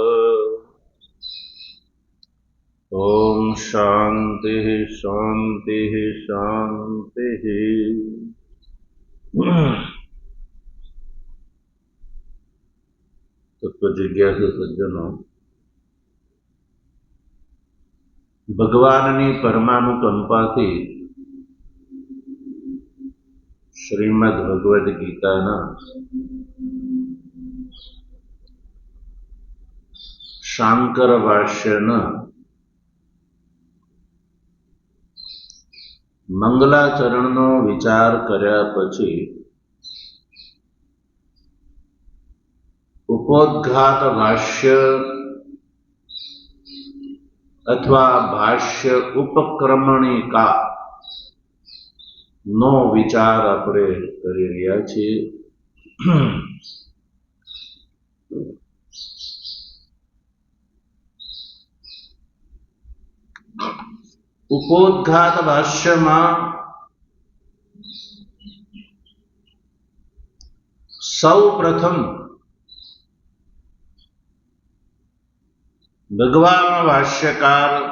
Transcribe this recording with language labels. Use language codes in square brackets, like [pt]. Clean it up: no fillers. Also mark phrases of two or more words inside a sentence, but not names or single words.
[sa] ओम शांति शांति शांति। [hi] तत्व जिज्ञासु सज्जनों, [gu] ભગવાનની પરમાનુકંપાથી શ્રીમદ ભગવદ્ ગીતાના શાંકર ભાષ્યના મંગલાચરણનો વિચાર કર્યા પછી ઉપોદ્ઘાત ભાષ્ય અથવા ભાષ્ય ઉપક્રમણિકા નો વિચાર આપણે કરી રહ્યા છીએ। ઉપોદ્ઘાત ભાષ્ય માં સૌ પ્રથમ ભગવાન ભાષ્યકાર